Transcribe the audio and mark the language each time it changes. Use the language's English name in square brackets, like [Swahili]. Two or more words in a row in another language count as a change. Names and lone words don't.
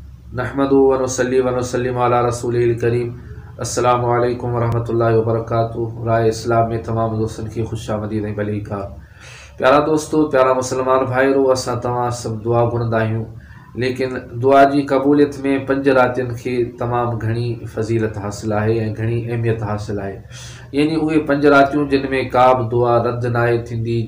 [Arabic] نحمد ونصلي ونسلم على رسول الكريم السلام عليكم ورحمة الله وبركاته. [Sindhi] राह इस्लाम [Urdu] میں تمام دوستن کی خوش آمدید [Sindhi] ऐं भली का। प्यारा दोस्तों, प्यारा मुसलमान भाइरो, असां तव्हां सभु दुआ घुरंदा आहियूं, लेकिन दुआ जी क़बूलियत में 5 रातियुनि खे तमामु घणी फज़ीलत हासिल आहे ऐं घणी अहमियत हासिल आहे। यानी उहे 5 रातियूं जिन में का बि दुआ रद्द नाहे थींदी।